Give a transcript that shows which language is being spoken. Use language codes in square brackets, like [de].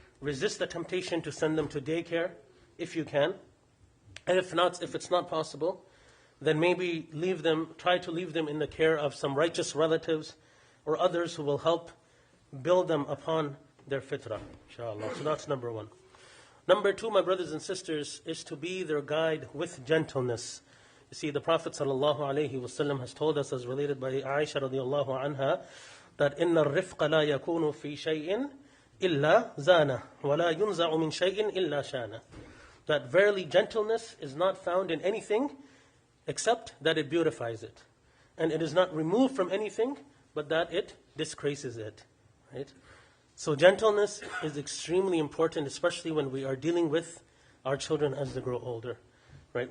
[en] Resist the temptation to send them to daycare if you can, and if it's not possible, then maybe try to leave them in the care of some righteous relatives or others who will help build them upon their fitrah, inshallah. So that's number one. Number two, my brothers and sisters, is to be their guide with gentleness. You see, the Prophet ﷺ has told us, as related by Aisha radiallahu anha, that [ar] إِنَّ الرِّفْقَ لَا يَكُونُ فِي شَيْءٍ إِلَّا زَانَهُ وَلَا يُنْزَعُ مِنْ شَيْءٍ إِلَّا شَانَهُ. [en] That verily gentleness is not found in anything except that it beautifies it. And it is not removed from anything, but that it disgraces it. Right? So gentleness is extremely important, especially when we are dealing with our children as they grow older. Right?